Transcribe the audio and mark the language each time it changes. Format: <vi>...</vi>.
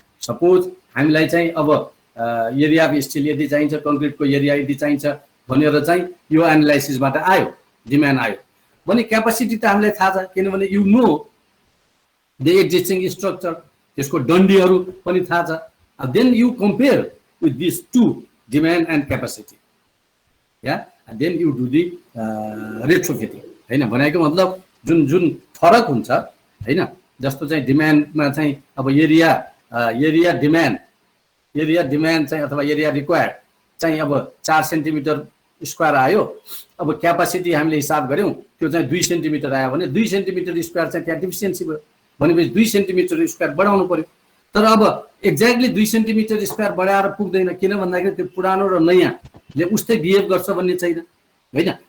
<ne>Suppose हामीलाई चाहिँ अब एरिया अफ स्टिल यदि चाहिन्छ, कङ्क्रिटको एरिया यदि चाहिन्छ भनेर चाहिँ यो एनालाइसिसबाट आयो, डिमान्ड आयो भने क्यापासिटी त हामीलाई थाहा छ, किनभने</ne> <en>you know the existing structure,</en> <ne>त्यसको डन्डीहरू पनि थाहा छ।</ne> <en>Then you compare with this to demand and capacity, या then you do the retrofitting, होइन?</en> <ne>भनेको मतलब जुन जुन फरक हुन्छ, होइन? जस्तो चाहिँ डिमान्डमा चाहिँ अब एरिया डिमान्ड चाहिँ अथवा एरिया रिक्वायर्ड चाहिँ अब 4 सेन्टिमिटर स्क्वायर आयो। अब क्यापासिटी हामीले हिसाब गऱ्यौँ, त्यो चाहिँ 2 सेन्टिमिटर आयो भने 2 सेन्टिमिटर स्क्वायर चाहिँ त्यहाँ डिफिसियन्सी भयो भनेपछि 2 सेन्टिमिटर स्क्वायर बढाउनु पर्यो। तर अब एक्ज्याक्टली 2 सेन्टिमिटर स्क्वायर बढाएर पुग्दैन, किन भन्दाखेरि त्यो पुरानो र नयाँले उस्तै बिहेभ गर्छ भन्ने छैन, होइन?</ne>